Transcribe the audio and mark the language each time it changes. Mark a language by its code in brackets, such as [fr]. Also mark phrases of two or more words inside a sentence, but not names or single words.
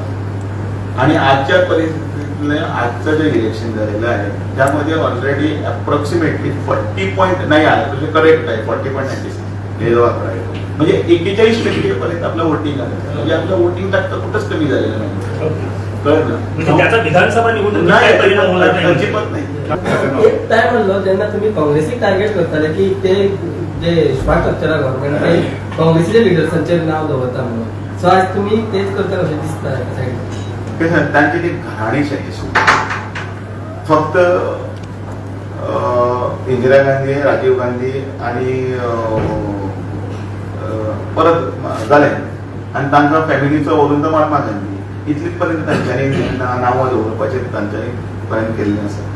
[mr] आणि आजच्या परिस्थितीतलं आजचं जे इलेक्शन झालेलं आहे त्यामध्ये [en] already approximately [mr] 40 नाही आलं म्हणजे करेक्ट आहे 40.96 हे जो आकडा आहे म्हणजे 41% पर्यंत आपलं वोटिंग आलं. म्हणजे आपलं वोटिंग टक्का कुठंच कमी झालेलं नाही. कळलं ना? त्याचा विधानसभा निवडणुकीत काय परिणाम होणार नाही. अजिबात नाही. [kok] एक टाइम म्हणलो जेन्ना तुम्ही काँग्रेसीक टार्गेट करताले की ते जे इन्फ्रास्ट्रक्चरा गव्हर्नमेंट ते काँग्रेसीच्या लिडर्सांचेर नाव दवरता म्हणून सो आज तुम्ही तेच करता कशें दिसता एका सायडीन. त्यांची ती घाणीशाही फक्त इंदिरा गांधी राजीव गांधी आणि परत जाले आणि तांकां फॅमिलीचो वरून तो महात्मा गांधी इतलीच पर्यंत तांच्यांनी नांवां दवरपाचें तांच्यांनी पर्यंत केल्लें आसा.